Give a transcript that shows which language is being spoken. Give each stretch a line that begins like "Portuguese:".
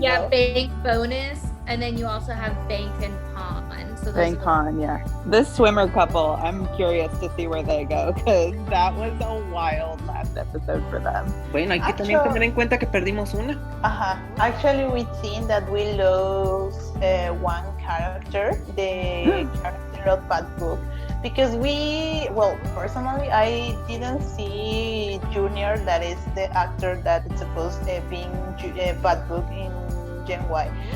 English: Bank Bonus, and then you also have Bank and Pond. So Bank Pond, yeah. This swimmer couple, I'm curious to see where they go, because that was a wild last episode for them.
Spanish: Bueno, hay que también tener en cuenta que perdimos una.
English: Actually, we think that we lost one character, the character of Bad Book. Because personally, I didn't see Junior, that is the actor that is supposed to be in Bad Book in Gen Y.